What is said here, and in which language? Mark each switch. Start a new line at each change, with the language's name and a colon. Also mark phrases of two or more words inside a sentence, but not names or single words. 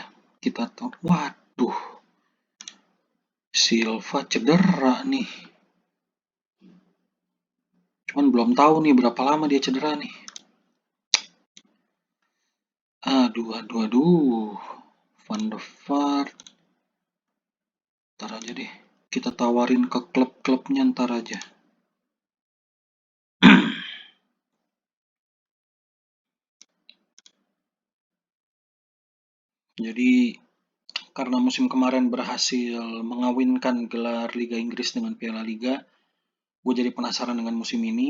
Indonesian: Kita tahu, waduh, Silva cedera nih. Cuman belum tahu nih berapa lama dia cedera nih. Aduh. Van de Vaart. Ntar aja deh. Kita tawarin ke klub-klubnya ntar aja. Jadi karena musim kemarin berhasil mengawinkan gelar Liga Inggris dengan Piala Liga, gue jadi penasaran dengan musim ini.